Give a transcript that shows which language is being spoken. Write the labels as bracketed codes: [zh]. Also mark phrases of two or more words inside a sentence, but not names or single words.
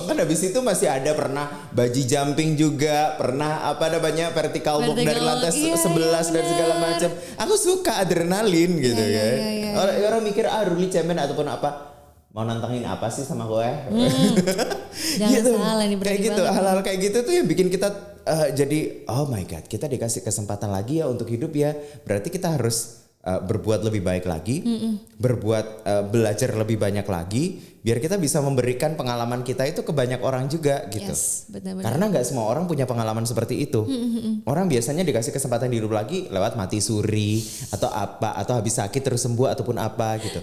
[id] Kan habis itu masih ada pernah [en] bungee jumping [id] juga, pernah [en] vertical walk [id] dari lantai 11 dan segala macam. Aku suka adrenalin gitu kan. Orang mikir Ruli cemen ataupun apa. Mau nantangin apa sih sama gue? Jangan gitu. salah nih, kayak gitu, hal-hal kayak gitu tuh yang bikin kita jadi [en] oh my god, [id] kita dikasih kesempatan lagi ya untuk hidup ya. Berarti kita harus berbuat lebih baik lagi, belajar lebih banyak lagi, biar kita bisa memberikan pengalaman kita itu ke banyak orang juga gitu. Yes, benar-benar. Karena nggak semua orang punya pengalaman seperti itu. Orang biasanya dikasih kesempatan hidup lagi lewat mati suri atau apa, atau habis sakit terus sembuh ataupun apa gitu.